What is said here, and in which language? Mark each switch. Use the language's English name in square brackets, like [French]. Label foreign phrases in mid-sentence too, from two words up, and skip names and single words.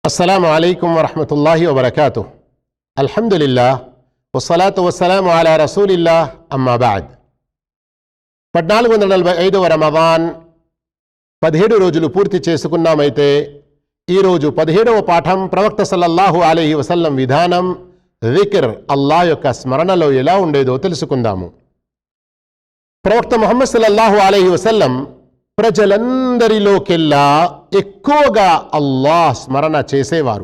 [Arabic] السلام عليكم ورحمة الله وبركاته. الحمد لله والصلاة والسلام على رسول الله أما بعد. [Telugu] 1445వ రమదాన్ 17 రోజులు పూర్తి చేసుకున్నామైతే ఈ రోజు 17వ పాఠం ప్రవక్త [Arabic] صلى الله عليه وسلم [Telugu] విధానం [Arabic] ذكر الله [Telugu] యొక్క స్మరణలో ఎలా ఉండేదో తెలుసుకుందాము. ప్రవక్త ముహమ్మద్ [Arabic] صلى الله عليه وسلم [Telugu] ప్రజలందరిలోకెల్లా ఎక్కువగా అల్లాహ్ స్మరణ చేసేవారు.